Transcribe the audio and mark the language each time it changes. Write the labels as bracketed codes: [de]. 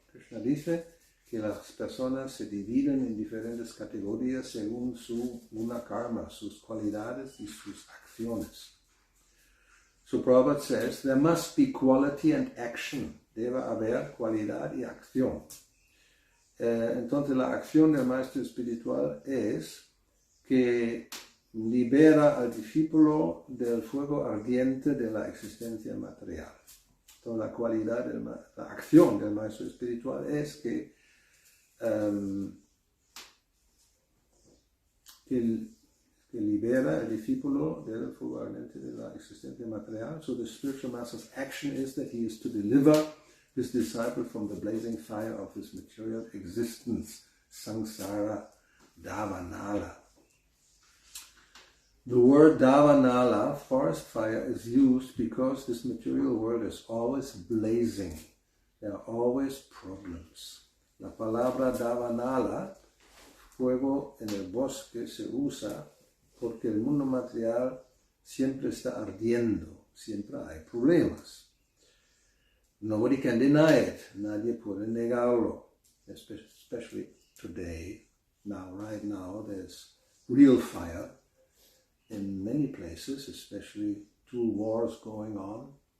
[es] Krishna dice que las personas se dividen en diferentes categorías según su guna karma, sus cualidades y sus acciones. [en] So Prabhupada says there must be quality and action. [es] Debe haber cualidad y acción. Entonces la acción del maestro espiritual es que libera al discípulo del fuego ardiente de la existencia material. Entonces la cualidad, la acción del maestro espiritual es que libera al discípulo del fuego ardiente de la existencia material. [en] So the spiritual master's action is that he is to deliver his disciple from the blazing fire of his material existence, samsara, davanala. The word davanala, forest fire, is used because this material world is always blazing. There are always problems. [es] La palabra davanala, fuego en el bosque, se usa porque el mundo material siempre está ardiendo, siempre hay problemas. [en] Nobody can deny it. [es] Nadie puede negarlo. [en] Especially today, right now, there's real fire in many places, especially 2 wars going on.